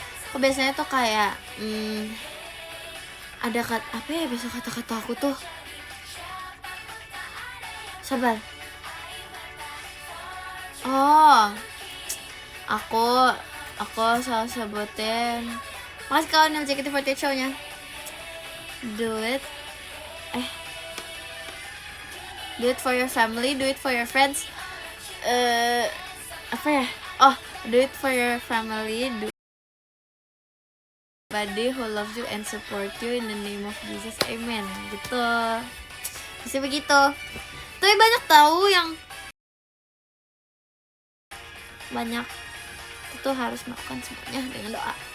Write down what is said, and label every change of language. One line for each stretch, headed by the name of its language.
Indonesian: Aku biasanya tuh kayak ada apa ya biasa kata-kata aku tuh. Sabar. Oh, aku salah sebutin. Makasih kawan yang JKT48 show-nya.
English: Do it for your family, do it for your friends.
Indonesian: Apa ya?
English: Oh, do it for your family, do everybody who loves you and support you in the name of Jesus, amen.
Indonesian: Gitu. Bisa begitu. Tapi banyak tahu yang banyak itu harus melakukan semuanya dengan doa.